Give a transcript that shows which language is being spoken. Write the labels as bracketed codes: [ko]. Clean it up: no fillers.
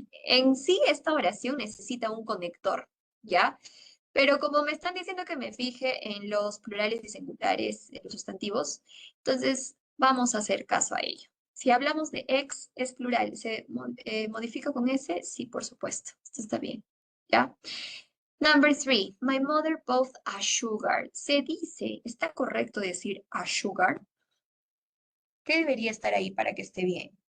[es] En sí, esta oración necesita un conector, ¿ya? Pero como me están diciendo que me fije en los plurales y singulares, en los sustantivos, entonces vamos a hacer caso a ello. Si hablamos de ex, es plural. ¿Se modifica con S? Sí, por supuesto. Esto está bien, ¿ya? [en] Number 3, my mother bought a sugar. [es] Se dice, ¿está correcto decir a sugar? ¿Qué debería estar ahí para que esté bien?